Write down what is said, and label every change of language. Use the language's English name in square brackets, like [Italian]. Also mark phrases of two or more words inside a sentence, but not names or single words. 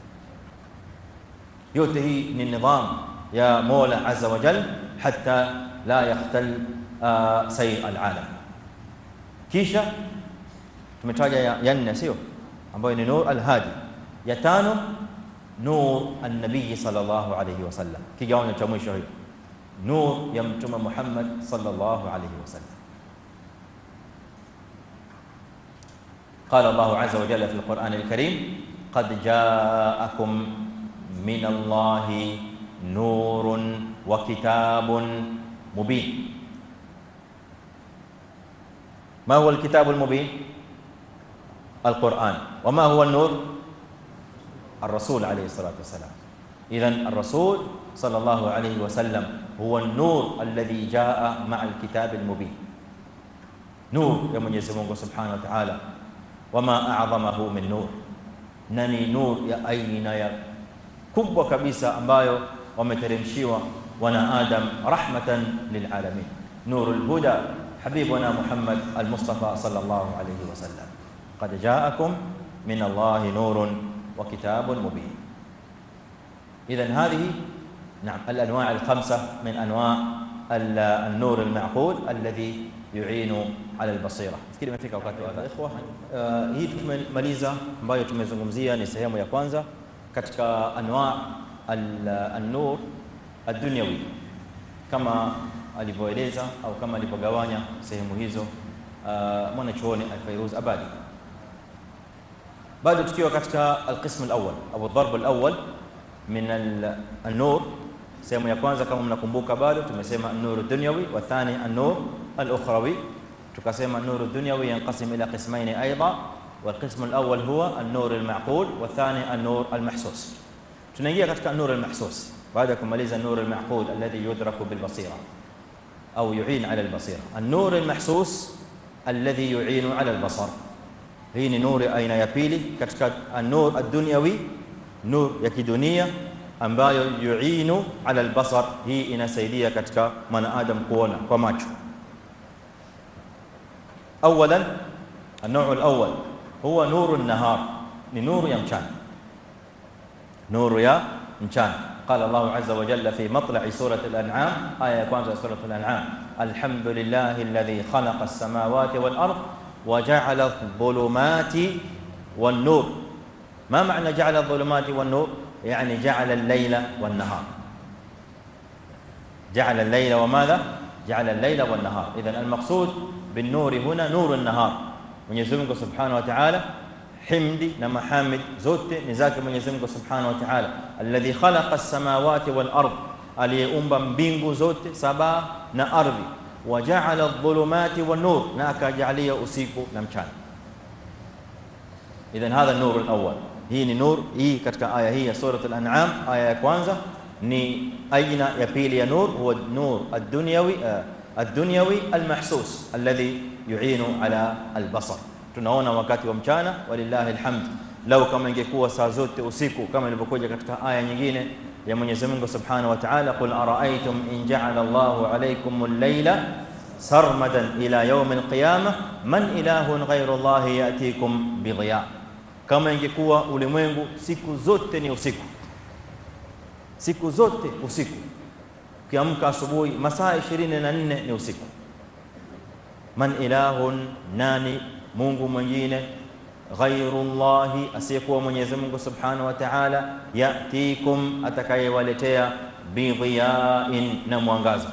[Swahili] Yote hii ni nidhamu ya Mola [Arabic] عز وجل, حتى لا يختل سير العالم. [Swahili] Kisha tumetaja ya nne, sio, ambayo ni [Arabic] نور الهادي. [Swahili] Ya tano [Arabic] نور النبي صلى الله عليه وسلم, [Swahili] kigawanyo cha mwisho hiyo, nur ya mtume Muhammad [Arabic] صلى الله عليه وسلم. قال الله عز وجل في القرآن الكريم: قد جاءكم من الله نور وكتاب مبين. ما هو الكتاب المبين؟ القرآن. وما هو النور؟ الرسول عليه الصلاة والسلام. إذن الرسول صلى الله عليه وسلم هو النور الذي جاء مع الكتاب المبين. [Swahili] nur ya Mwenyezi Mungu [Arabic] سبحانه وتعالى. وما أعظمه من نور, [Swahili] nani nur ya aina ya kubwa kabisa ambayo wameteremshiwa wana Adam [Arabic] رحمة للعالمين. نور الهدى حبيبنا محمد المصطفى صلى الله عليه وسلم. قد جاءكم من الله نور وكتاب مبين. إذن هذه نعم الأنواع الخمسة من أنواع النور المعقول الذي يعين على البصيرة. [Swahili] Fikiri imefika wakati wa ikhwa. Hii tumemaliza ambayo tumezungumzia ni sehemu ya kwanza katika [Arabic] أنواع النور الدنيوي, [Swahili] kama alivyoeleza au kama alivyogawanya sehemu hizo mwanachuoni Al-Fayruz Abadi. Bado tukiwa katika [Arabic] القسم الأول [Swahili] au [Arabic] الضرب الأول من النور. [Swahili] Sehemu ya kwanza kama mnakumbuka bado tumesema [Arabic] النور الدنيوي والثاني النور الأخروي. tukasema النور الدنيوي ينقسم إلى قسمين أيضا, والقسم الأول هو النور المعقول والثاني النور المحسوس. [Swahili] tunaingia katika [Arabic] النور المحسوس [Swahili] baada ya kumaliza [Arabic] النور المعقول الذي يدرك بالبصيرة أو يعين على البصيرة. النور المحسوس الذي يعين على البصر. [Swahili] hii ni nuru aina ya pili katika [Arabic] النور الدنيوي, [Swahili] nur ya kidunia ambayo [Arabic] يعين على البصر. [Swahili] hii inasaidia katika mwanadamu kuona kwa macho. [Arabic] اولا النوع الاول هو نور النهار، [Swahili] ni nuru ya mchana, nuru ya mchana. [Arabic] قال الله عز وجل في مطلع سورة الأنعام آية كwanza سورة الأنعام: الحمد لله الذي خلق السماوات والأرض وجعل الظلمات والنور. ما معنى جعل الظلمات والنور؟ يعني جعل الليل والنهار. جعل الليل وماذا؟ جعل الليل والنهار. إذن المقصود بالنور هنا نور النهار. [Swahili] Mwenyezi Mungu [Arabic] سبحانه وتعالى, [Swahili] himdi na mahamid zote ni zake Mwenyezi Mungu [Arabic] سبحانه وتعالى, الذي خلق السماوات والأرض, [Swahili] aliyeumba mbingu zote saba na ardhi, [Arabic] وجعل الظلمات والنور, [Swahili] na akajalia usiku na mchana. [Arabic] إذن هذا النور الأول. [Swahili] hii ni nur hii katika aya hii ya surah al-an'am, aya ya kwanza ni aina ya pili ya nur, [Arabic] هو نور الدنيوي المحسوس الذي يعين على البصر. [Swahili] tunaona wakati wa mchana, [Arabic] ولله الحمد. [Swahili] Lau kama ingekuwa saa zote usiku kama ilivyokuja katika aya nyingine ya Mwenyezi Mungu [Arabic] سبحانه وتعالى: قل أرأيتم إن جعل الله عليكم الليل سرمدا إلى يوم القيامة من إله غير الله يأتيكم بضياء. [Swahili] Kama ingekuwa ulimwengu siku zote ni usiku, siku zote usiku, kiamka asubuhi masaa 24 ni usiku, [Arabic] من إله, [Swahili] nani Mungu mwingine ghairullahi, asiyekuwa Mwenyezi Mungu [Arabic] سبحانه وتعالى, [Swahili] yatikum, atakayewaletea bidhiyain, na mwangaza.